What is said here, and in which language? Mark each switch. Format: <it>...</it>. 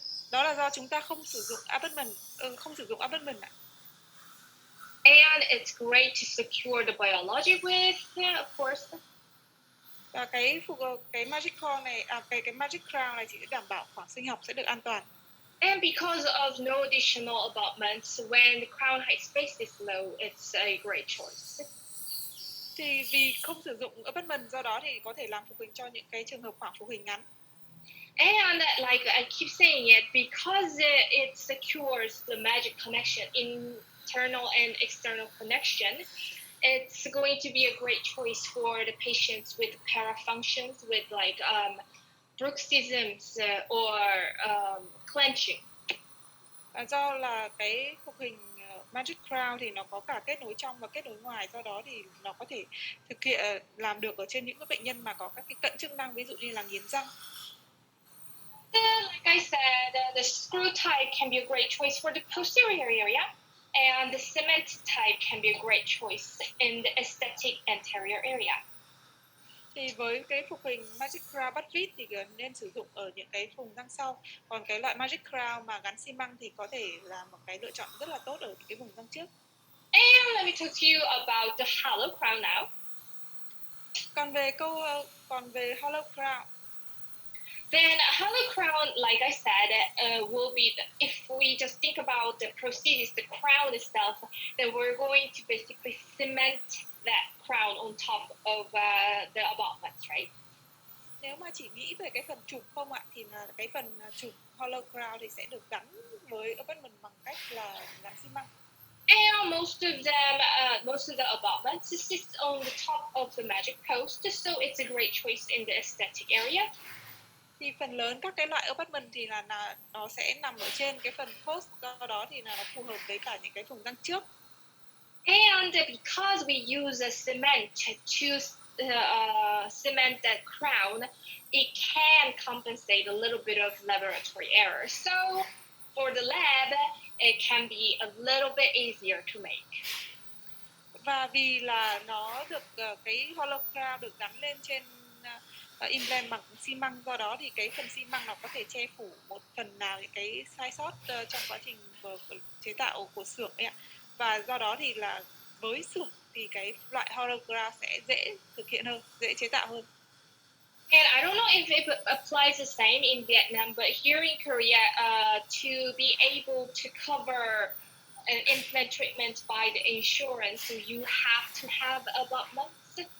<vi>Đó là do chúng ta không sử dụng abutment ạ.</vi> <en>And it's great to secure the biology with, of course.</en> <vi>Và cái magic core này, cái magic crown này chỉ đảm bảo khoảng sinh học sẽ được an toàn.</vi> <en>And because of no additional abutments, when the crown height space is low, it's a great choice.</en> <vi>Thì vì không sử dụng abutment, do đó thì có thể làm phục hình cho những cái trường hợp khoảng phục hình ngắn.</vi> <en>And like I keep saying it, because it secures the magic connection, internal and external connection, it's going to be a great choice for the patients with parafunctions, with like bruxisms or clenching.</en> <vi>Do là cái phục hình magic crown thì nó có cả kết nối trong và kết nối ngoài, do đó thì nó có thể thực hiện làm được ở trên những cái bệnh nhân mà có các cái cận chức năng, ví dụ như là nghiến răng.</vi> <en>Like I said, the screw type can be a great choice for the posterior area, and the cement type can be a great choice in the aesthetic anterior area.</en> <vi>Thì với cái phục hình magic crown bắt vít thì nên sử dụng ở những cái vùng răng sau, còn cái loại magic crown mà gắn xi măng thì có thể là một cái lựa chọn rất là tốt ở những cái vùng răng trước.</vi> <en>And let me talk to you about the hollow crown now.</en> <vi>Còn về hollow crown,</vi> <en>then a hollow crown, like I said, will be, if we just think about the prosthesis, the crown itself, then we're going to basically cement that crown on top of the abutments, right?</en> <vi>Nếu mà chỉ nghĩ về cái phần chụp không ạ, thì là cái phần chụp hollow crown thì sẽ được gắn với abutment bằng cách là gắn xi măng.</vi> <en>And most of the abutments sit on the top of the magic post, so it's a great choice in the aesthetic area.</en> <vi>Thì phần lớn các cái loại abutment thì là nó sẽ nằm ở trên cái phần post, do đó thì là nó phù hợp với cả những cái vùng răng trước.</vi> <en>And because we use a cement to cement that crown, it can compensate a little bit of laboratory error. So for the lab, it can be a little bit easier to make.</en> <vi>Và vì là nó được cái hollow crown được gắn lên trên implant bằng xi măng, do đó thì cái phần xi măng nó có thể che phủ một phần nào những cái sai sót trong quá trình chế tạo của xưởng ấy ạ. Và do đó thì là với xưởng thì cái loại hollow crown sẽ dễ thực hiện hơn, dễ chế tạo hơn.</vi> <en>And I don't know if it applies the same in Vietnam, but here in Korea, to be able to cover an implant treatment by the insurance, so you have to have abutments.</en>